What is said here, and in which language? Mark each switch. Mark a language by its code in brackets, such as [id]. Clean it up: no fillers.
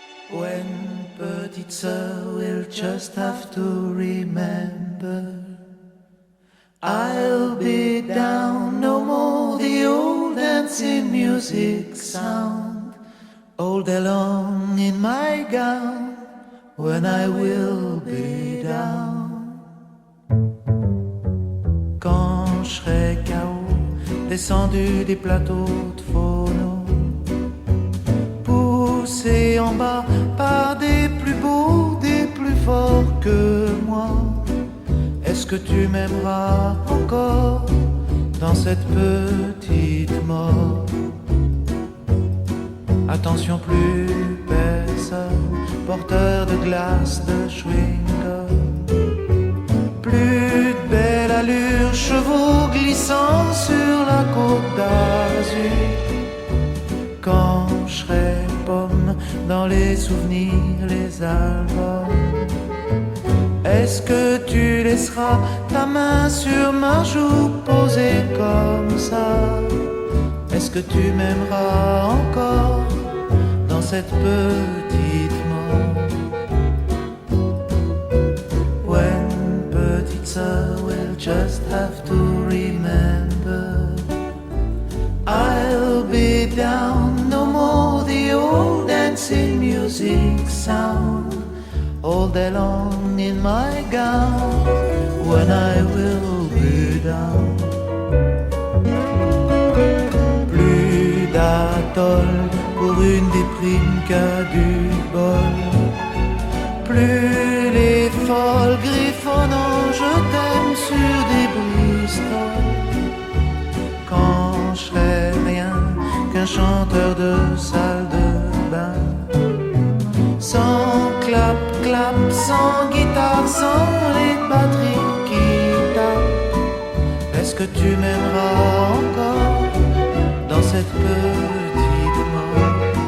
[en] When [fr] petite sœur [en] will just have to remember, I'll be down, no more the old dancing music sound, all day long in my gown, when I will be down. [fr] Quand je serai KO, descendu des plateaux de phono, poussé en bas par des plus beaux, des plus forts que moi, est-ce que tu m'aimeras encore dans cette petite mort? Attention, plus personne, porteur de glace, de chewing-gum, plus de belle allure, chevaux glissant sur la côte d'Azur. Quand je serai pomme dans les souvenirs, les albums, est-ce que tu laisseras ta main sur ma joue posée comme ça? Est-ce que tu m'aimeras encore dans cette petite mort? [en] When [fr] petite sœur [en] will just have to remember, I'll be down, no more the old dancing music sound, all day long in my gown, when I will be down. [fr] Plus d'atoll pour une déprime qu'à du bol, plus les folles griffonnant je t'aime sur des Bristol. Quand je serai rien qu'un chanteur de salle de bain, sans clap, clap, sans guitare, sans les batteries qui tapent, est-ce que tu m'aimeras encore dans cette petite mort?